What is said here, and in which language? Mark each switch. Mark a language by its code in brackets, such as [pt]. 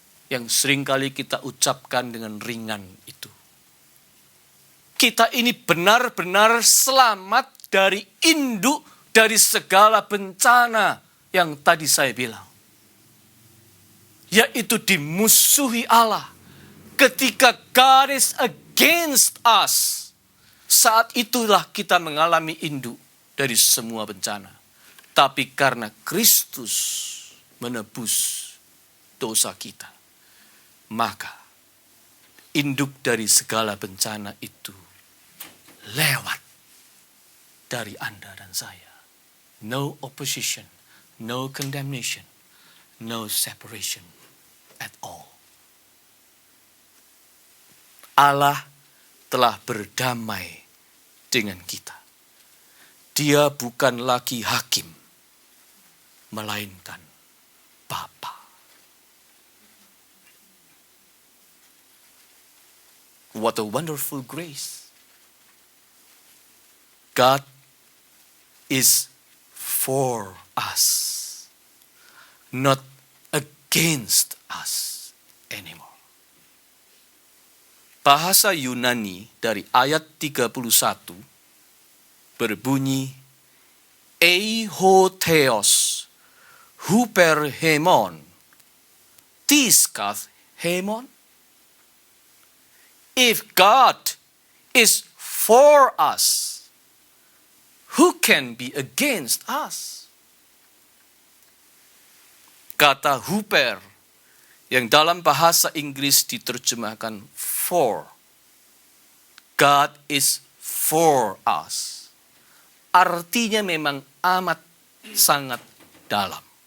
[id] Yang seringkali kita ucapkan dengan ringan itu. Kita ini benar-benar selamat dari induk dari segala bencana yang tadi saya bilang. Yaitu dimusuhi Allah. [en] Ketika God is against us. [id] Saat itulah kita mengalami induk dari semua bencana. Tapi karena Kristus menebus dosa kita, maka induk dari segala bencana itu lewat dari Anda dan saya. [en] No opposition, no condemnation, no separation at all. [id] Allah telah berdamai dengan kita. Dia bukan lagi hakim, melainkan Bapa. [en] What a wonderful grace. God is for us, not against us anymore. [id] Bahasa Yunani dari ayat 31 berbunyi [el] eihotheos huperhemon tiskath hemon. [en] If God is for us, who can be against us? [id] Kata huper yang dalam bahasa Inggris diterjemahkan for. [en] God is for us. [id] Artinya memang amat sangat dalam.